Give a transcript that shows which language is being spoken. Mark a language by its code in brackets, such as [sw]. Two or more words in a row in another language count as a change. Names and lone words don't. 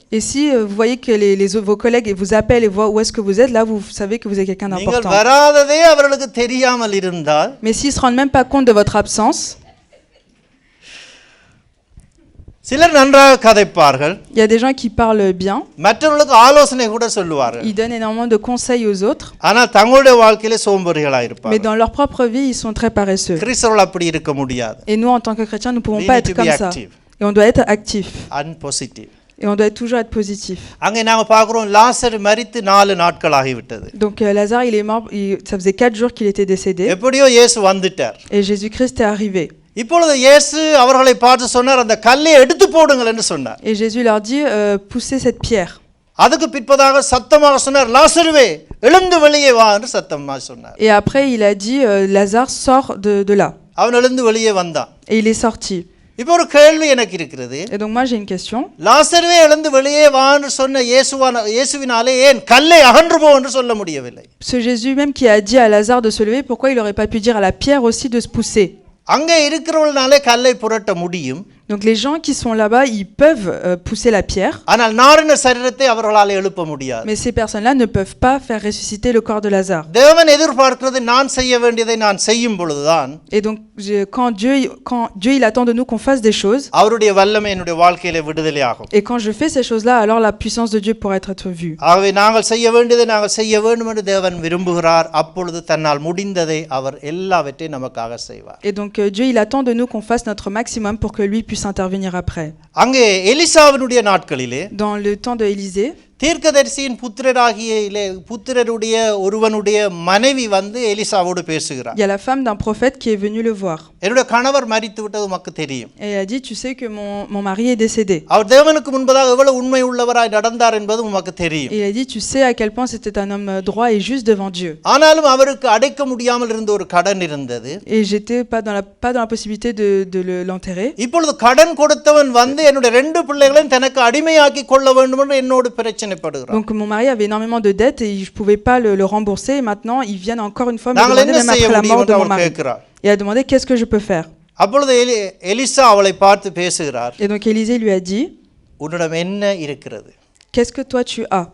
[fr] Et si vous voyez que vos collègues vous appellent et voient où est-ce que vous êtes, là vous savez que vous êtes quelqu'un [ta] நீங்கள் [fr] d'important. [ta] வராததே அவர்களுக்கு தெரியாமல் இருந்தால், [fr] Mais s'ils se rendent même pas compte de votre absence, [ta] சிலர் நன்றாக கதைப்பார்கள், [fr] il y a des gens qui parlent bien, [ta] மற்றவர்களுக்கு ஆலோசனை கூட சொல்லுவார்கள், [fr] ils donnent énormément de conseils aux autres, [ta] ஆனால் தங்களுடைய வாழ்க்கையிலே சோம்பேறிகளாக [fr] mais [ta] இருப்பார்கள். [fr] dans leur propre vie, ils sont très paresseux. [ta] கிறிஸ்தவர்கள் அப்படி இருக்க முடியாது. [fr] Et nous, en tant que chrétiens, nous ne pouvons [en] We [fr] pas [en] need [fr] être [en] to be [fr] comme ça. [en] active. [fr] Et on doit être actif. [en] and positive. [fr] Et on doit toujours être positif. [ta] அங்கே நாங்க பார்க்கிறோம், லாசர் மரித்து 4 நாட்கள் ஆகிவிட்டது. [fr] Donc Lazare, il est mort, ça faisait 4 jours qu'il était décédé. [ta] எப்படியோ இயேசு வந்துட்டார். [fr] Et Jésus-Christ est arrivé. [ta] இப்பொழுது இயேசு அவர்களை பார்த்து சொன்னார், அந்த கல்லை எடுத்து போடுங்கள் என்று சொன்னார். [fr] Et Jésus leur dit poussez cette pierre. [ta] அதுக்கு பிற்பதாக சத்தமாக சொன்னார், லாசருவே எழுந்து வெளியே வா என்று சத்தமாக சொன்னார். [fr] Et après il a dit Lazare sort de là. [ta] அவன் எழுந்து வெளியே வந்தான். [fr] Et il est sorti. [ta] இப்போ ஒரு கேள்வி எனக்கு இருக்கிறது. [fr] Et donc moi j'ai une question. [ta] லாசருவே எழுந்து வெளியே வா என்று சொன்ன இயேசுவினாலே ஏன் கல்லை அகன்று போ என்று சொல்ல முடியவில்லை? [fr] Ce Jésus même qui a dit à Lazare de se lever, pourquoi il n'aurait pas pu dire à la pierre aussi de se pousser? [ta] அங்கே இருக்கிறவர்களாலே கல்லை புரட்ட முடியும். [fr] Donc les gens qui sont là-bas, ils peuvent pousser la pierre. [ta] ஆனால் நாரின சரீரத்தை அவர்களால் எழுப்ப முடியாது. [fr] Mais ces personnes-là ne peuvent pas faire ressusciter le corps de Lazare. [ta] தேவன் எதிர்பார்க்கிறது நான் செய்ய வேண்டியதை நான் செய்யும் பொழுதுதான். [fr] Et donc quand Dieu il attend de nous qu'on fasse des choses. [ta] அவருடைய வல்லமை என்னுடைய வாழ்க்கையிலே விடுதலை ஆகும். [fr] Et quand je fais ces choses-là, alors la puissance de Dieu pourra être vue. [ta] ஆகவே நாங்கள் செய்ய வேண்டியதை நாங்கள் செய்ய வேண்டும் என்று தேவன் விரும்புகிறார். அப்பொழுது தன்னால் முடிந்ததை அவர் எல்லாவற்றையும் நமக்காக செய்வார். [fr] Et donc Dieu il attend de nous qu'on fasse notre maximum pour que lui puisse intervenir après. [ta] அங்கே எலிசாவினுடைய நாட்களிலே [fr] Dans le temps de Élisée, [ta] தீர்க்கதரிசியின் புத்திரருடைய ஒருவனுடைய மனைவி வந்து எலிசாவோடு பேசுகிறார். [fr] Il y a la femme d'un prophète qui est venue le voir. [ta] என்னுடைய கணவர் மரித்து விட்டது உமக்கு தெரியும். [fr] Et elle a dit, tu sais que mon mari est décédé. [ta] அவர் தேவனுக்கு முன்பதாக எவ்வளவு உண்மை உள்ளவராய் நடந்தார் என்பது உமக்கு தெரியும். [fr] Et il a dit, tu sais à quel point c'était un homme droit et juste devant Dieu. [ta] ஆனாலும் அவருக்கு அடைக்க முடியாமல் இருந்த ஒரு கடன் இருந்தது. [fr] Et j'étais pas dans la possibilité de l'enterrer. [ta] இப்பொழுது கடன் கொடுத்தவன் வந்து என்னுடைய ரெண்டு பிள்ளைகளையும் தனக்கு அடிமையாக்கி கொள்ள வேண்டும் என்று என்னோடு பிரச்சனைப்படுகிறார். [fr] Donc mon mari avait énormément de dettes et je pouvais pas le rembourser et maintenant ils viennent encore une fois me demander même après la mort de mon mari. Et a demandé qu'est-ce que je peux faire. [ta] அப்பொழுது எலிசா அவளை பார்த்து பேசுகிறார். [fr] Et donc Élisée lui a dit, [ta] உன்னிடம் என்ன இருக்கிறது? [fr] qu'est-ce que toi tu as?